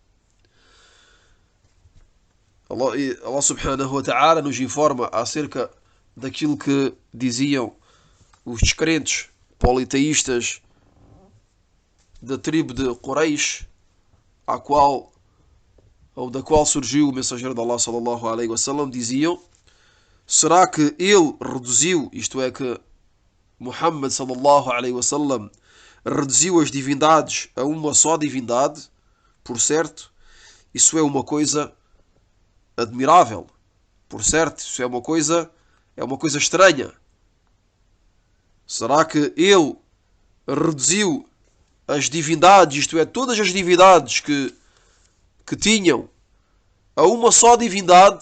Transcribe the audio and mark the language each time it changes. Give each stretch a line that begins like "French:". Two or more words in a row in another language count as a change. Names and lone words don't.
Arabic: الله سبحانه وتعالى
Portuguese: nos informa acerca daquilo que diziam os descrentes politeístas da tribo de Quraysh, da qual surgiu o mensageiro de Allah
Arabic: صلى الله عليه وسلم.
Portuguese: Diziam: será que ele reduziu, isto é, que Muhammad
Arabic: صلى الله عليه وسلم
Portuguese: reduziu as divindades a uma só divindade? Por certo, isso é uma coisa admirável. Por certo, isso é uma coisa estranha. Será que ele reduziu as divindades, isto é, todas as divindades que tinham, a uma só divindade?